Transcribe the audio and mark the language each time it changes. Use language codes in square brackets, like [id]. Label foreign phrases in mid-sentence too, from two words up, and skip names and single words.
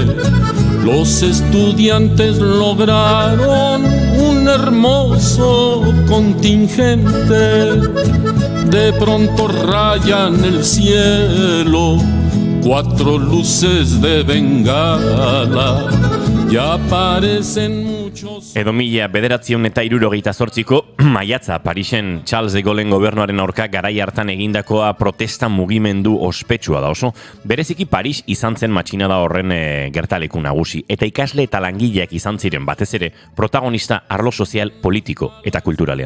[es] Los estudiantes lograron un hermoso contingente. De pronto rayan el cielo 4 luces de bengala, ya aparecen muchos. [eu] Edo 1978ko maiatza Parisen Charles de Gaullen gobernuaren aurka garai hartan egindakoa protesta mugimendu ospetsua da oso. Bereziki Paris izan zen matxinada horren gertaleku nagusi, eta ikasle eta langileak izan ziren batez ere protagonista arlo sozial, politiko eta kulturalean.